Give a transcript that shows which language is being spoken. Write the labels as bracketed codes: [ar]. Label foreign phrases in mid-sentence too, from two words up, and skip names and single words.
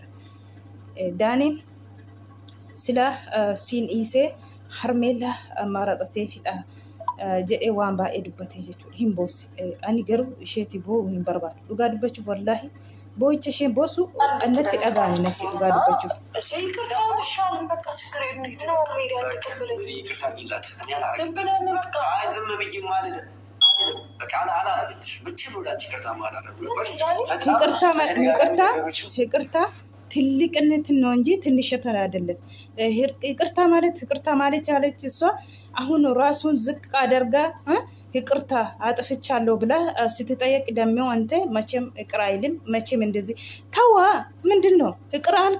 [om] Daaniin silaa siin dhiisee harmeellaa maraxatee fidhaa jedhee waan baay'ee dubbatee jechuudha. Hin boossi. Ani garuu isheetii boo'uu hin barbaadu. Dhugaa dubbachuuf wallaahi boo'icha isheen boosu annatti dhagaani natti dhugaa dubbachuuf. [am] ይቅርታ ትልቅነት ነው እንጂ ትንሽት አይደለም። ይቅርታ ማለት ያለች እሷ አሁን ራሱን ዝቅ አደርጋ ይቅርታ አጥፍቻለሁ ብላ ስትጠየቅ ደግሞ አንተ መቼም ይቅር አይልም። መቼም እንደዚህ ተዋ። ምንድን ነው ይቅር አልክ?